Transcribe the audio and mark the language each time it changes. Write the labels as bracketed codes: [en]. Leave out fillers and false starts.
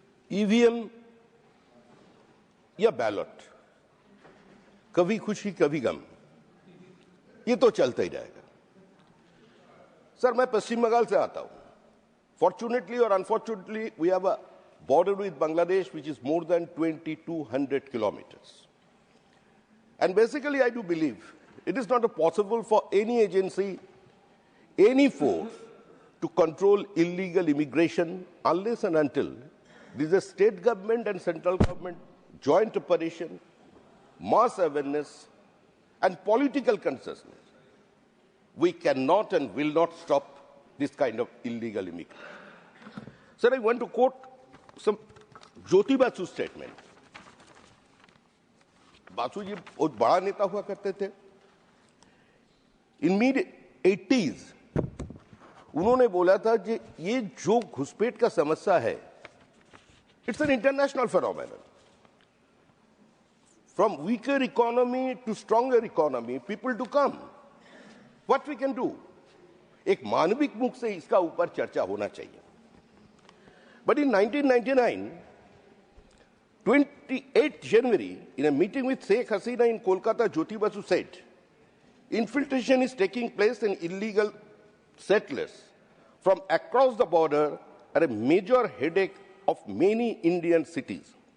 [hi] EVM या ballot, कभी खुशी कभी गम, ये तो चलता ही रहेगा। सर, मैं पश्चिम बंगाल से आता हूं। [en] Fortunately or unfortunately we have a border with Bangladesh which is more than 2200 kilometers. And basically I do believe it is not possible for any agency, any force to control illegal immigration unless and until there is a state government and central government joint operation, mass awareness and political consciousness. We cannot and will not stop this kind of illegal immigration. Sir, I want to quote some Jyoti Basu statement. [hi] Basu जी बहुत बड़ा नेता हुआ करते थे। [en] in mid 80s [hi] उन्होंने बोला था कि ये जो घुसपैठ का समस्या है, [en] It's an international phenomenon. From weaker economy to stronger economy, people to come. What we can do, [hi] एक मानविक मुख से इसका ऊपर चर्चा होना चाहिए। [en] But in 1999, 28th January, in a meeting with Sheikh Hasina in Kolkata, Jyoti Basu said, infiltration is taking place and illegal settlers from across the border are a major headache of many Indian cities.